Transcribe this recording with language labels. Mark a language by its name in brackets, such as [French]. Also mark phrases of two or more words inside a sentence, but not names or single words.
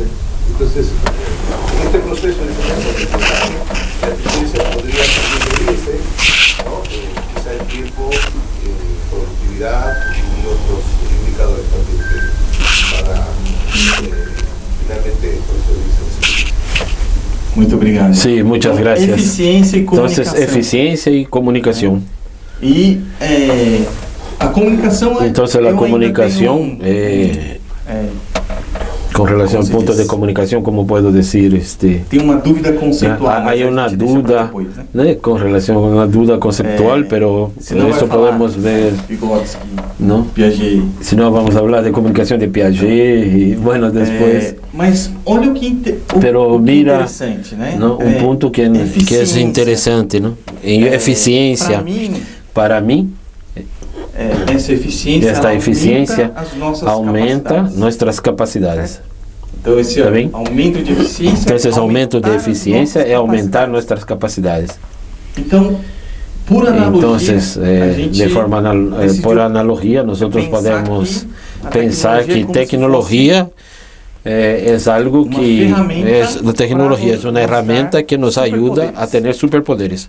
[Spanish] Entonces, en este proceso de la eficiencia podría también medirse, ¿no? Quizá el tiempo, productividad y otros indicadores también para finalmente el proceso de eficiencia. [Portuguese] Muito obrigado. [Spanish] Sí, muchas gracias. Eficiencia y comunicación. Entonces, eficiencia y comunicación. Y a comunicación. Entonces, la comunicación, con relación al punto de comunicación, ¿cómo puedo decir? [Portuguese] Tem uma dúvida conceitual. [Spanish] Hay una duda, ¿no? Con relación a una duda conceptual, pero esto podemos ver, ¿no? Piaget. Si no, vamos a hablar de comunicación de Piaget y bueno, después. [Portuguese] Mas olha o que [Spanish] pero mira, [Portuguese] interessante, né? [Spanish] ¿no? Un punto que es interesante, ¿no? En eficiencia, para mí, [Portuguese] esta eficiência aumenta nossas capacidades. Então, esse aumento de eficiência, então, esse aumento de eficiência é aumentar nossas capacidades. Então, por analogia, de forma por analogia, nós podemos pensar que tecnologia é algo que a tecnologia é uma ferramenta que nos ajuda a ter superpoderes.